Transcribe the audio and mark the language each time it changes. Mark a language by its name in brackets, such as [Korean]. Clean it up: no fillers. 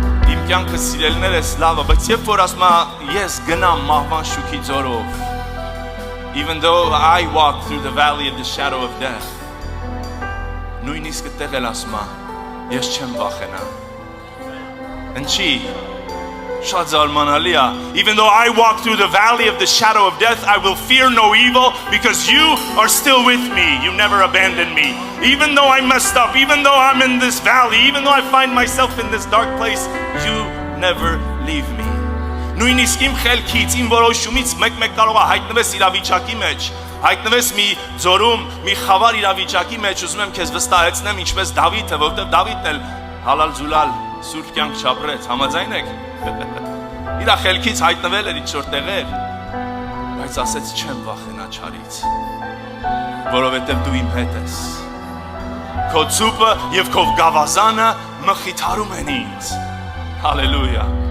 [Armenian] իմ կյանքը սիրելիներս լավ է, բայց երբ որ ասում է ես գնամ մահվան շուքի ձորով, [English] even though I walk through the valley of the shadow of death, [Armenian] նույնիսկ այդտեղ էլ ասում է ես չեմ վախենա։ Ինչի? Շատ զարմանալի է. [English] Even though I walk through the valley of the shadow of death, I will fear no evil because you are still with me. You never abandon me. Even though I messed up, even though I'm in this valley, even though I find myself in this dark place, you never leave me. [Armenian] Նույնիսկ իմ խելքից, իմ որոշումից մեկ-մեկ կարող է հայտնվես իրավիճակի մեջ, հայտնվես մի ձորում, մի խավար իրավիճակի մեջ, ուզում եմ քեզ վստահեցնեմ, ինչպես Դավիթը, որովհետև Դավիթն էլ հալալ զուլալ սուրբ կյանք չապրեց, համաձայն եք։ Իր խելքից հայտնվել էր ինչ-որ տեղեր, բայց ասեց չեմ վախենա չարից, որովհետև դու իմ հետ ես։ Քո ցուպը եւ քո գավազանը մխիթարում են ինձ։ Հալելույա։